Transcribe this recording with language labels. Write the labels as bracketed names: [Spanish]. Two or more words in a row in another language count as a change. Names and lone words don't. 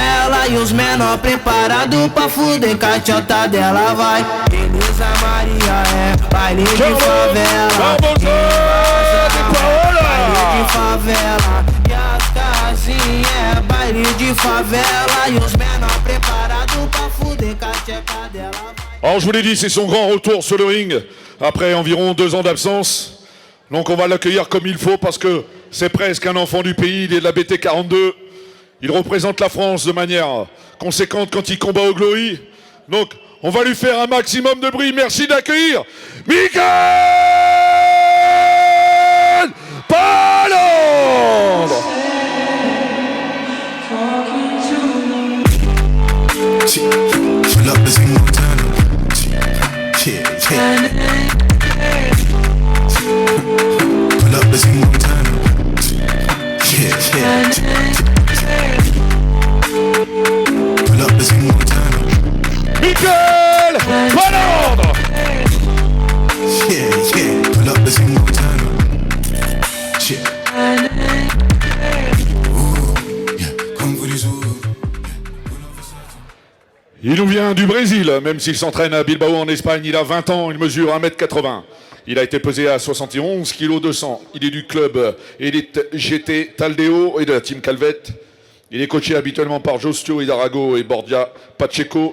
[Portuguese] E os menor preparado pra fuder caixota dela. Vai, Elisa Maria é baile de favela. Baile de favela. E as casinhas é baile de favela. E os menor preparado pra fuder caixota dela. [French] Alors je vous l'ai dit, c'est son grand retour sur le ring après environ 2 ans d'absence. Donc on va l'accueillir comme il faut parce que c'est presque un enfant du pays, il est de la BT42. Il représente la France de manière conséquente quand il combat au Glory. Donc on va lui faire un maximum de bruit. Merci d'accueillir Michael Palandre. [English] Pull up, let's move down. Yeah. Pull up, let's move down. Yeah. Pull up, let's move down. Michael Palandre. Yeah. Pull up, let's move down. Yeah. Come for this wood. [French] Il nous vient du Brésil, même s'il s'entraîne à Bilbao en Espagne. Il a 20 ans, il mesure 1m80. Il a été pesé à 71 kg 200. Il est du club Elite GT Taldeo et de la team Calvette. Il est coaché habituellement par Jostio Hidarago et Bordia Pacheco.